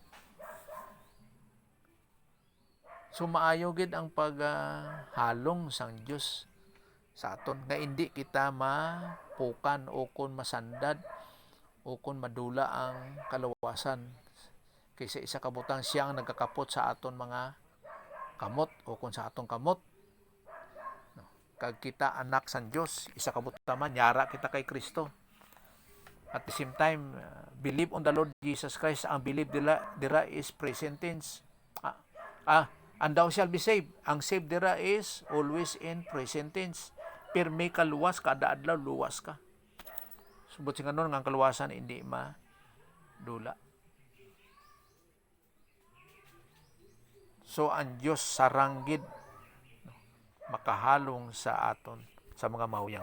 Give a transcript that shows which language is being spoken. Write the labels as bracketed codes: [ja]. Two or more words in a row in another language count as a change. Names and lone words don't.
[hil] So maayo gid ang paghalong sang Dios sa aton nga hindi kita mapukan o kun masandad o kun madula ang kalawasan kaysa isa kabutang siya ang nagkakapot sa aton mga kamot o kun sa atong kamot. No. Kag kita anak sang Dios, isa kabutang man yara kita kay Kristo. [en] At the same time, believe on the Lord Jesus Christ. [hil] Ang believe dira [en] is present tense. And thou shall be saved. [hil] Ang saved dira [en] is always in present tense. [hil] Pirmi ka luwas, kada adlaw luwas ka. Subot sing kanon nga kaluwasan hindi madula. So ang Dios saranggid makahalong sa aton sa mga mahuyang.